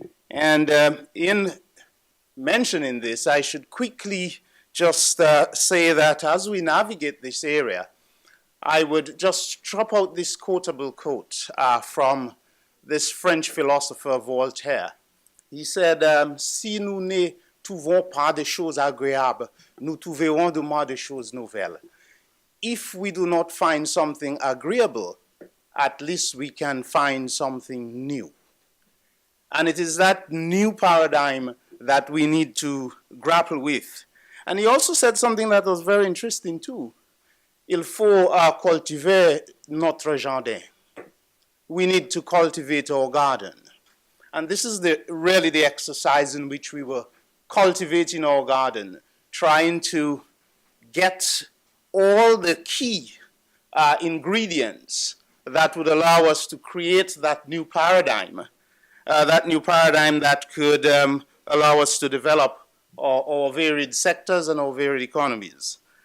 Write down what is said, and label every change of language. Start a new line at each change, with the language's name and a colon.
English: And in mentioning this, I should quickly just say that as we navigate this area, I would just drop out this quotable quote from this French philosopher Voltaire.
French: He said, si nous ne trouvons pas de choses agréables, nous trouverons de moins de choses nouvelles.
English: If we do not find something agreeable, at least we can find something new. And it is that new paradigm that we need to grapple with. And he also said something that was very interesting too.
French: Il faut cultiver notre jardin.
English: We need to cultivate our garden. And this is really the exercise in which we were cultivating our garden, trying to get all the key ingredients that would allow us to create that new paradigm that could allow us to develop our varied sectors and our varied economies.